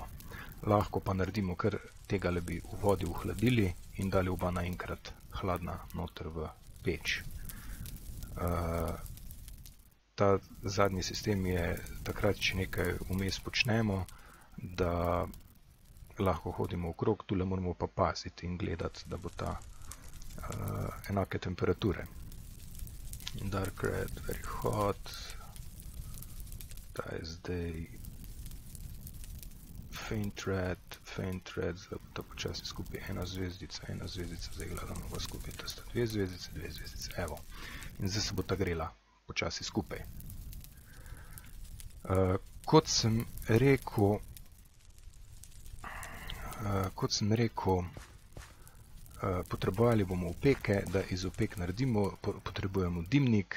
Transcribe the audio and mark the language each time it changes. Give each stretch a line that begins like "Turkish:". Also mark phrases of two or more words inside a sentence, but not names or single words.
Slovenian: Lahko pa naredimo, ker tega le bi v vodi ohladili in dali oba naenkrat hladna noter v peč. Ta zadnji sistem je takrat, če nekaj vmes počnemo, da lahko hodimo okrog, tule moramo pa paziti in gledati, da bo ta enake temperature.
English: Dark red, very hot,
Slovenian: ta je zdaj
English: faint red,
Slovenian: zdaj bo ta počasi skupaj ena zvezdica, zdaj gledamo pa skupaj, to sta dve zvezdice, evo. In zdaj se bo ta grela počasi skupaj. Kot sem rekel, potrebovali bomo opeke, da iz opek naredimo, potrebujemo dimnik.